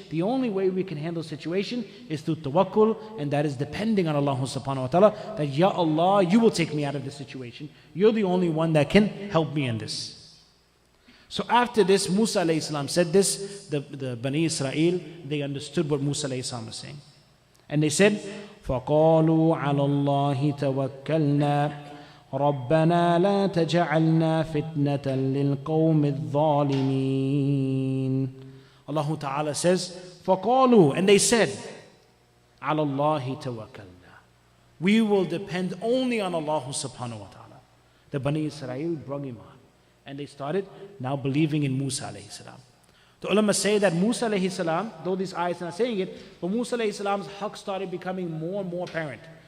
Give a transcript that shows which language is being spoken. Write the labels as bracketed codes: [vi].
[en] The only way we can handle the situation is through tawakkul, and that is depending on Allah subhanahu wa ta'ala, that Ya Allah, you will take me out of this situation. You're the only one that can help me in this. So after this, Musa alayhi salam said this, the Bani Israel, they understood what Musa alayhi salam was saying. And they said, [ar] فَقَالُوا عَلَى اللَّهِ تَوَكَّلْنَا رَبَّنَا لَا تَجْعَلْنَا فِتْنَةً لِلْقَوْمِ الظَّالِمِينَ. [en] Allah Ta'ala says, [ar] فَقَالُوا, [en] and they said, [ar] عَلَى اللَّهِ تَوَكَّلْنَا. [en] We will depend only on Allah subhanahu wa ta'ala. The Bani Israel brought iman. And they started now believing in Musa alayhi salam. The ulama say that Musa alayhi salam, though these ayats are not saying it, but Musa alayhi salam's haqq started becoming more and more apparent.